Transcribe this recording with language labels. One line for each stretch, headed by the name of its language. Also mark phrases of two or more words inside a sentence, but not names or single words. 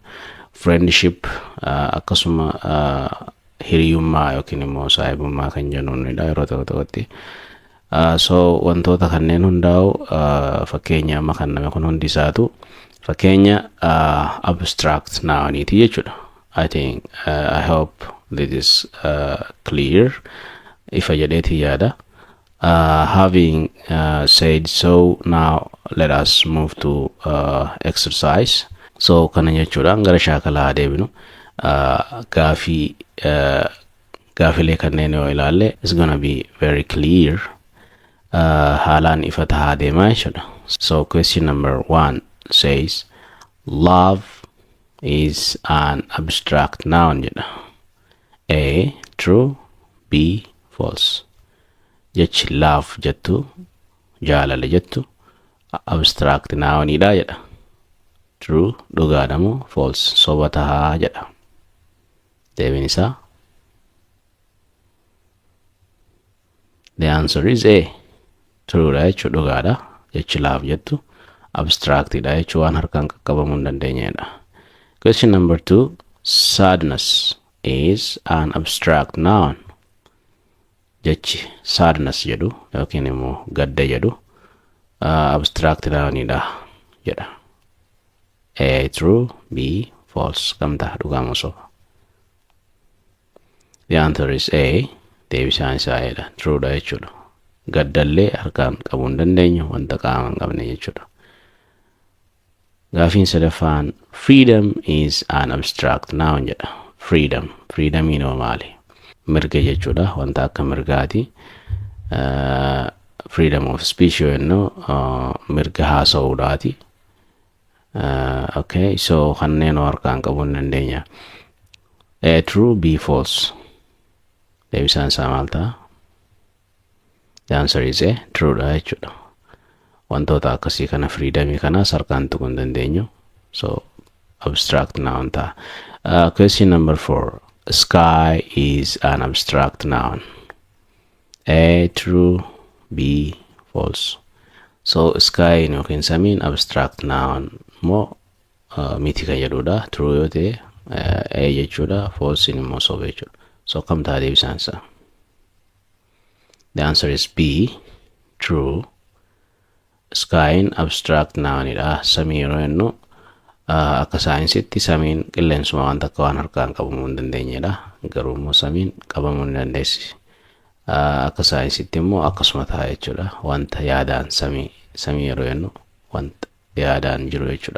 Oromo: Friendship akkasuma hiriyummaa yookiin immoo saahibummaa kan jennuunidha yeroo tokkotti. So wantoota kanneen hundaa'u fakkeenya amma kan nama kun hundi isaatu fakkeenya abstract nouniti jechuudha.
English: I think I hope this is clear.
Oromo: Ifa jedheeti yaada.
English: Having said so, now let us move to exercise.
Oromo: So kana jechuudha gara shaakalaa deebinu. Gaafilee kanneen yoo ilaalle
English: is gonna be very clear.
Oromo: Haalaan ifa ta'aa deemaa jechuudha.
English: So question number 1 says love is an abstract noun jedha. A. True. B. False.
Oromo: Jechi love jettu jaalala jettu abstract nounidha jedha. True dhugaadha moo false soba tahaa jedha. Deebiin isaa
English: the answer is A.
Oromo: True dha jechuu dhugaadha. Jechi love jettu abstractidha jechuu waan harkaan qaqqabamuu hin dandeenyedha.
English: Question number 2 sadness is an abstract noun.
Oromo: Jechi sadness jedhu yookiin immoo gadda jedhu abstract nounidha jedha.
English: A. True. B. False.
Oromo: Kamta dhugaa moo soba?
English: The answer is A.
Oromo: Deebisaan isaa jedha. True dha jechuudha. Gaddallee harkaan qabuu hin dandeenyu wanta qaama hin qabne jechuudha. Gaafiin sadaffaan
English: freedom is an abstract noun jedha.
Oromo: Freedomiin hoo maali? Mirga jechuudha, wanta akka mirgaati.
English: Freedom of speech
Oromo: yoo jennu mirga haasa'uudhaati.
English: Okay, so
Oromo: kanneen harkaan qabuu hin dandeenya.
English: A. True. B. False.
Oromo: Deebisaan isaa maal ta'a?
English: The answer is A. True
Oromo: dha jechuudha. wantoota akkasii kana freedom kana harkaan tuquu hin dandeenyu.
English: So abstract noun ta'a. Question number 4. Sky is an abstract noun. A, true. B, false.
Oromo: So sky yookiin samiin
English: abstract noun
Oromo: moo miti kan jedhudha. True yoo ta'e A jechuudha, false immoo soba jechuudha. So kam ta'a deebisaan isaa?
English: The answer is B, true.
Oromo: Skyin abstract nounidha. Samii yeroo jennu akka saayinsitti samiin qilleensuma waan takka waan harkaan qabamuu hin dandeenyedha. Garuu immoo samiin qabamuu ni dandeessi. Akka saayinsitti immoo akkasuma ta'a jechuudha. Wanta yaadaan samii yeroo jennu wanta yaadaan jiru jechuudha.